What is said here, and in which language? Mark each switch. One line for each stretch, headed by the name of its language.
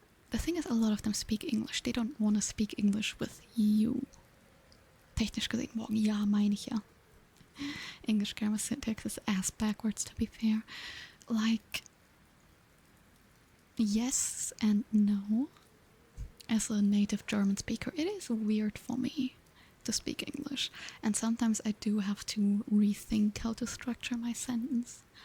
English: The thing is, a lot of them speak English. They don't want to speak English with you.
German: Technisch gesehen morgen, ja, meine ich ja.
English: English grammar syntax is ass backwards, to be fair. Like, yes and no. As a native German speaker, it is weird for me to speak English. And sometimes I do have to rethink how to structure my sentence.